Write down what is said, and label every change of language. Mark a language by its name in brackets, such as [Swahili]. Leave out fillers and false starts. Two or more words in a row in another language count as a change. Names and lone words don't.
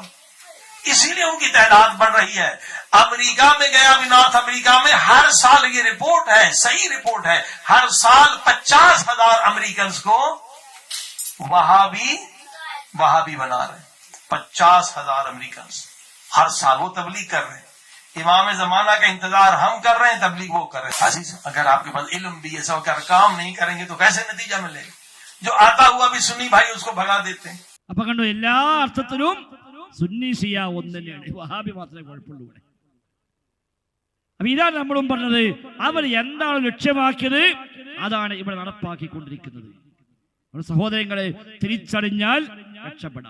[Hindi] इसीलिए उनकी तादाद बढ़ रही है. अमेरिका में गया भी, नॉर्थ अमेरिका में हर साल, ये रिपोर्ट है, सही रिपोर्ट है, हर साल 50,000 अमेरिकन को वहाबी बना रहे हैं. 50,000 अमेरिकन हर साल वो तबलीग कर रहे हैं. इमाम जमाना का इंतजार हम कर रहे हैं, तबलीग वो कर रहे हैं. अजीज अगर आपके पास इल्म भी है, सब कर काम नहीं करेंगे तो कैसे नतीजा मिलेगा? जो आता हुआ भी सुन्नी भाई उसको भगा देते हैं. [Malayalam] അപ്പൊ കണ്ടു, എല്ലാ അർത്ഥത്തിലും സുന്നി ഷിയ ഒന്ന് തന്നെയാണ്. വഹാബി മാത്രമേ കുഴപ്പമുള്ളൂ. ഇവിടെ അപ്പൊ ഇതാണ് നമ്മളും പറഞ്ഞത്, അവർ എന്താണ് ലക്ഷ്യമാക്കിയത് അതാണ് ഇവിടെ നടപ്പാക്കിക്കൊണ്ടിരിക്കുന്നത്. സഹോദരങ്ങളെ, തിരിച്ചറിഞ്ഞാൽ രക്ഷപ്പെടാം.